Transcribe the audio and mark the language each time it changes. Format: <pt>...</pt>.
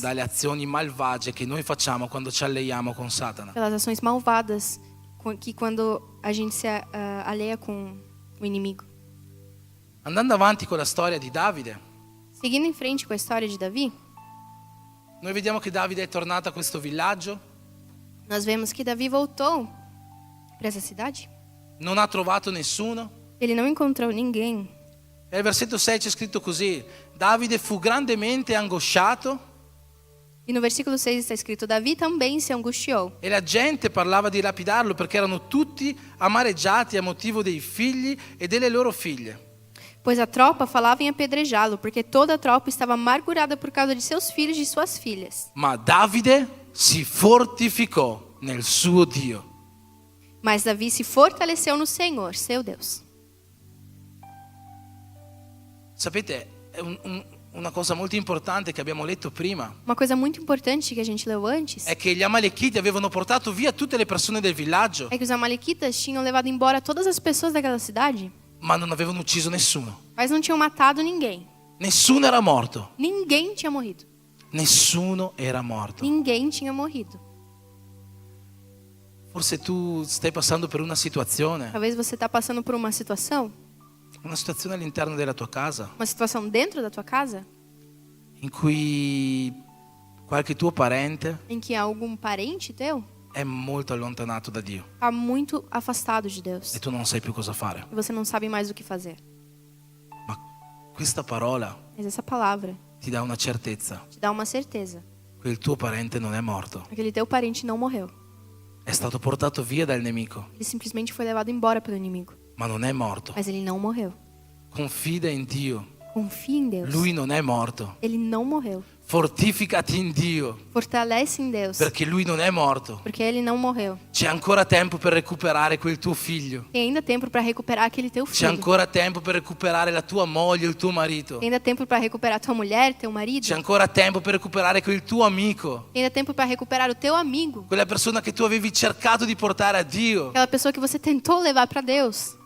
<it>dalle azioni malvagie che noi facciamo quando ci alleiamo con Satana.</it> <pt>pelas ações malvadas que quando a gente se alheia com o inimigo.</pt> <it>Andando avanti con la storia di Davide,</it> <pt>Seguindo em frente com a história de Davi,</pt> <it>noi vediamo che Davide è tornato a questo villaggio,</it> <pt>nós vemos que Davi voltou para essa cidade.</pt> <it>non ha trovato nessuno.</it> <pt>Ele não encontrou ninguém.</pt> <it>E al versetto 6 c'è scritto così: Davide fu grandemente angosciato</it> <pt>E no versículo 6 está escrito, Davi também se angustiou.</pt> <it>e la gente parlava di lapidarlo perché erano tutti amareggiati a motivo dei figli e delle loro figlie.</it> <pt>Pois a tropa falava em apedrejá-lo, porque toda a tropa estava amargurada por causa de seus filhos e de suas filhas.</pt> <it>Ma Davide si fortificò nel suo Dio.</it> <pt>Mas Davi se fortaleceu no Senhor, seu Deus.</pt> <it>Sapete, è una cosa molto importante che abbiamo letto prima</it> <pt>Uma coisa muito importante que a gente leu antes</pt> <it>è che gli Amalechiti avevano portato via tutte le persone del villaggio,</it> <pt>é que os amalequitas tinham levado embora todas as pessoas daquela cidade,</pt> <it>ma non avevano ucciso nessuno.</it> <pt>mas não tinham matado ninguém.</pt> <it>Nessuno era morto.</it> <pt>Ninguém tinha morrido.</pt> <it>Nessuno era morto.</it> <pt>Ninguém tinha morrido.</pt> <it>Forse tu stai passando per una situazione</it> <pt>Talvez você está passando por uma situação</pt> <it>all'interno della tua casa</it> <pt>dentro da tua casa,</pt> <it>in cui qualche tuo parente</it> <pt>em que algum parente teu</pt> <it>è molto allontanato da Dio</it> <pt>está muito afastado de Deus.</pt> <it>e tu non sai più cosa fare.</it> <pt>E você não sabe mais o que fazer.</pt> <it>Ma questa parola</it> <pt>Mas essa palavra</pt> <it>ti dà una certezza:</it> <pt>te dá uma certeza.</pt> <it>quel tuo parente non è morto,</it> <pt>Aquele teu parente não morreu.</pt> <it>è stato portato via dal nemico,</it> <pt>Ele simplesmente foi levado embora pelo inimigo.</pt> <it>ma non è morto.</it> <pt>Mas ele não morreu.</pt> <it>Confida in Dio,</it> <pt>Confia em Deus.</pt> <it>Lui non è morto.</it> <pt>Ele não morreu.</pt> <it>Fortificati in Dio,</it> <pt>Fortalece em Deus.</pt> <it>perché Lui non è morto.</it> <pt>Porque ele não morreu.</pt> <it>C'è ancora tempo per recuperare quel tuo figlio.</it> <pt>Tem ainda tempo para recuperar aquele teu</pt> <it>C'è</it> <pt>filho.</pt> <it>ancora tempo per recuperare la tua moglie, il tuo marito.</it> <pt>Tem ainda tempo para recuperar tua mulher, teu marido.</pt> <it>C'è ancora tempo per recuperare quel tuo amico,</it> <pt>Tem ainda tempo para recuperar o teu amigo.</pt> <it>quella persona che tu avevi cercato di portare a Dio,</it> <pt>Aquela pessoa que você tentou levar para Deus,</pt>